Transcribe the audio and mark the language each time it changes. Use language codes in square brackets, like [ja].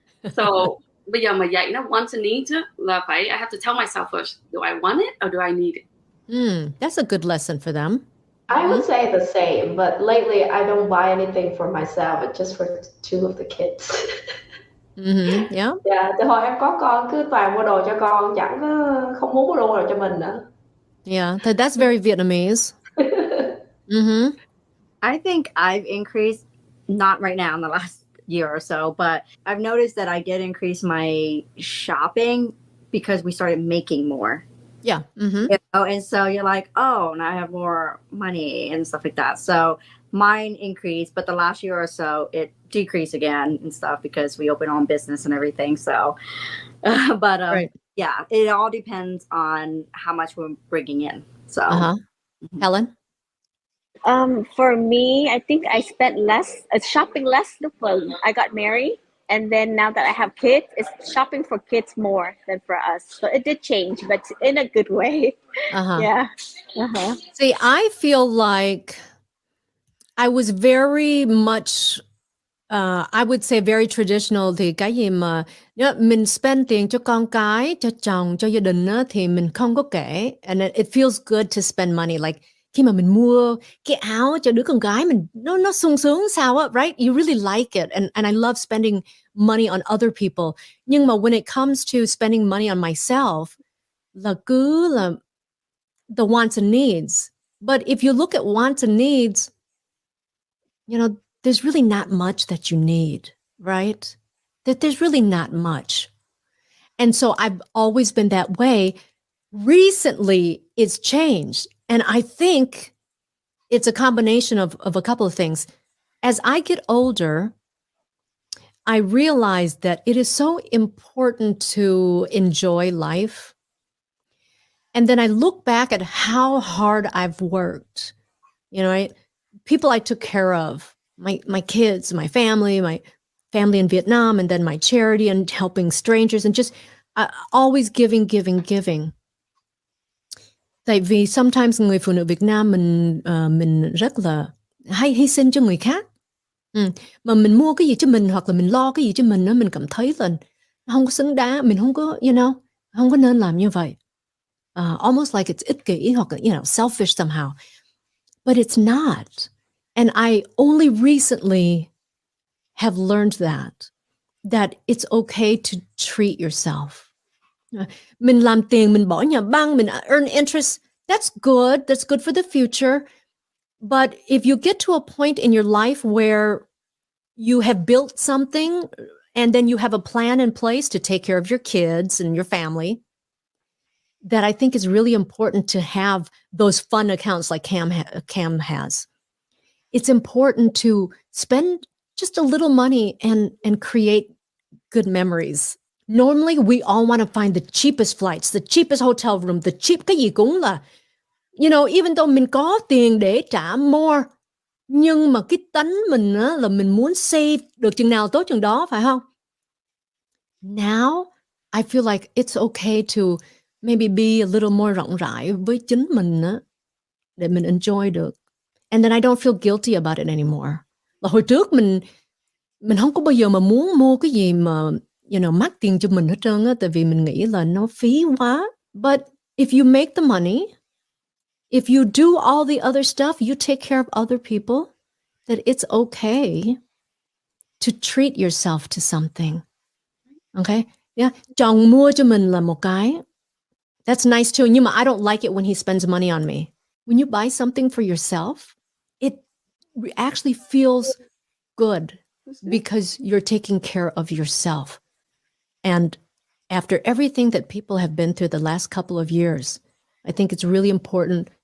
[en] So [vi] bây giờ mà dạy nó [en] wants and needs [vi] á, là phải, [en] I have to tell myself first, do I want it or do I need it? That's a good lesson for them. I would say the same, but lately I don't buy anything for myself, but just for two of the kids. Yeah. [vi] Yeah, từ hồi em có con cứ toàn mua đồ cho con, chẳng không muốn mua đồ cho mình nữa. [en] Yeah, that's very Vietnamese. I think I've increased, not right now in the last year or so, but I've noticed that I did increase my shopping because we started making more. Yeah. You know? And so you're like, oh, now I have more money and stuff like that. So mine increased, but the last year or so it decreased again and stuff because we opened our own business and everything. So, right. Yeah, it all depends on how much we're bringing in. So, Helen? For me, I think I spent shopping less when I got married. And then now that I have kids, it's shopping for kids more than for us. So it did change, but in a good way. Yeah. See, I feel like I was very much, I would say very traditional. [vi] Thì cái gì mà mình spend tiền cho con cái, cho chồng, cho gia đình á, thì mình không có kể. [en] And it feels good to spend money. [vi] Like khi mà mình mua cái áo cho đứa con gái mình, nó sung sướng sao á, [en] right? You really like it. And I love spending money on other people. [vi] Nhưng mà [en] when it comes to spending money on myself, [vi] là cứ là [en] the wants and needs. But if you look at wants and needs, there's really not much that you need, right? There's really not much. And so I've always been that way. Recently, it's changed. And I think it's a combination of a couple of things. As I get older, I realize that it is so important to enjoy life. And then I look back at how hard I've worked. People I took care of, my kids, my family in Vietnam, and then my charity and helping strangers, and just always giving. [vi] Tại vì sometimes người phụ nữ Việt Nam mình rất là hay hy sinh cho người khác. Mà mình mua cái gì cho mình hoặc là mình lo cái gì cho mình, mình cảm thấy là không có xứng đáng, mình không có, không có nên làm như vậy. [en] Almost like it's [vi] ích kỷ hoặc [en] selfish somehow. But it's not. And I only recently have learned that it's okay to treat yourself. [vi] Mình làm tiền, mình bỏ nhà băng, mình [en] earn interest. That's good. That's good for the future. But if you get to a point in your life where you have built something and then you have a plan in place to take care of your kids and your family, that I think is really important to have those fun accounts like Cam has. It's important to spend just a little money and create good memories. Normally, we all want to find the cheapest flights, the cheapest hotel room, the cheap, [vi] cái gì cũng là, [en] even though [vi] mình có tiền để trả more, nhưng mà cái tánh mình á, là mình muốn save được chừng nào tốt chừng đó, phải không? [en] Now, I feel like it's okay to maybe be a little more [vi] rộng rãi với chính mình á, để mình [en] enjoy được. And then I don't feel guilty about it anymore. [vi] Là hồi trước mình không có bao giờ mà muốn mua cái gì mà mắc tiền cho mình hết trơn á, tại vì mình nghĩ là nó phí quá. [en] But if you make the money, if you do all the other stuff, you take care of other people, that it's okay to treat yourself to something. Okay? Yeah. [vi] Chồng mua cho mình là một cái. [en] That's nice too. [vi] Nhưng mà [en] I don't like it when he spends money on me. When you buy something for yourself, it actually feels good because you're taking care of yourself. And after everything that people have been through the last couple of years, I think it's really important.